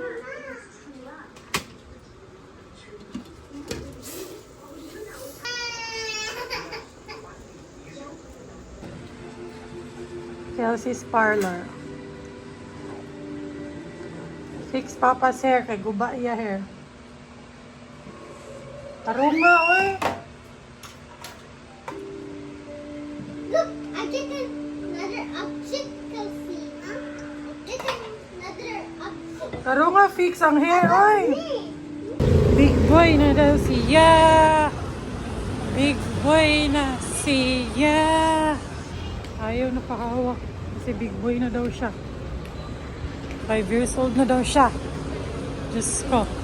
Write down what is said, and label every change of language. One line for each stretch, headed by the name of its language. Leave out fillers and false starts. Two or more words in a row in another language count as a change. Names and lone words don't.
English: Kelsey's Parlor. Fix Papa's hair
Cebuano: kay guba iya
English: hair.
Cebuano: Tarunga oy.
English: Look, I get another obstacle see. I get another obstacle.
Cebuano: Tarunga fix ang hair oy.
English: Big boy
Cebuano: na daw siya.
English: Big boy
Cebuano: na siya. Ayaw na pakahawak. Kasi
English: big boy
Cebuano: na daw siya. 5 years old na daw siya. Diyos ko.